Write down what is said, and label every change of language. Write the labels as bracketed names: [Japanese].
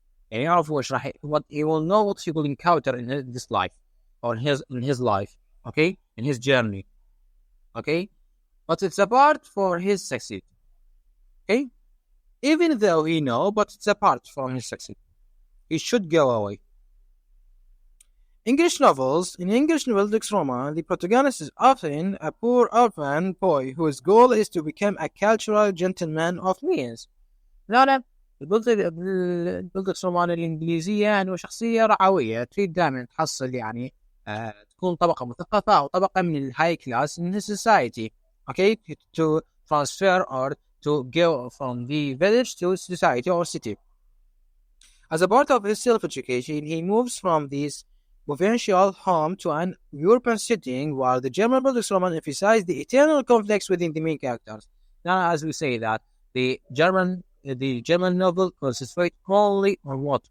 [English] يعني يعرف what he will know what he will encounter in this life or in his life, okay, in his journey, okay, but it's a part for his succeed, okay, even though he know, but it's a part from his succeed. He should go away. English novels. In English Bildungsroman, the protagonist is often a poor orphan boy whose goal is to become a cultural gentleman of means. [Arabic] لا البلدكسرومان الإنجليزية أنه شخصية رعوية تريد دائما تحصل يعني تكون طبقة مثقفة أو طبقة من الهاي كلاس [English] in his society, okay, to transfer or to go from the village to society or city. As a part of his self-education, he moves from this provincial home to an urban setting, while the German Bildungsroman emphasized the eternal conflicts within the main characters. Now, as we say that the German novel concentrates only on what?